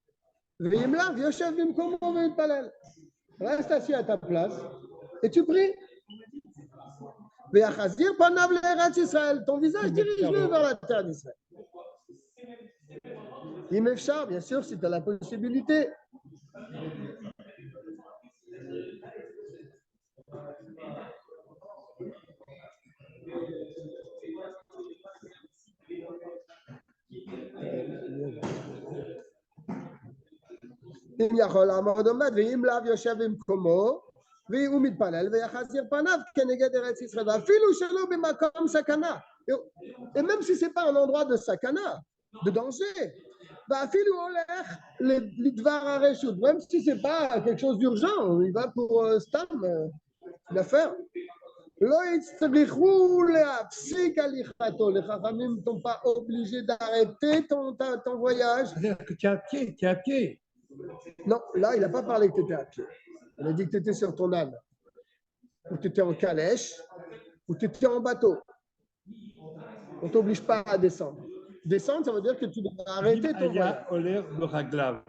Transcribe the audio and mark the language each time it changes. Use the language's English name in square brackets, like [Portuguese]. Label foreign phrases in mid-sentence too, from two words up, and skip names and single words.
[French] Reste assis à ta place et tu pries. Ton visage dirige-le vers la terre d'Israël. [Hebrew] אם אפשר, [French] bien sûr, si tu as la possibilité. [Hebrew] אם יכול לעמוד עומד, ואם לאו יושב במקומו, והוא מתפלל ויחזיר פניו כנגד ארץ ישראל, ואפילו שלא במקום סכנה. [French] Et même si ce n'est pas un endroit de sakana, de danger, [Hebrew] ואפילו הולך לדבר הרשות, [French] même si ce n'est pas quelque chose d'urgent, il va pour stam, une affaire. [Hebrew] לא יצטרכו להפסיק הליכתו, [French] les חכמים ne sont pas obligés d'arrêter ton voyage. C'est-à-dire que tu es à pied. Non, là, il n'a pas parlé que tu étais à pied. Il a dit que tu étais sur ton âne, ou tu étais en calèche, ou tu étais en bateau. On ne t'oblige pas à descendre. Descendre, ça veut dire que tu dois arrêter ton voyage.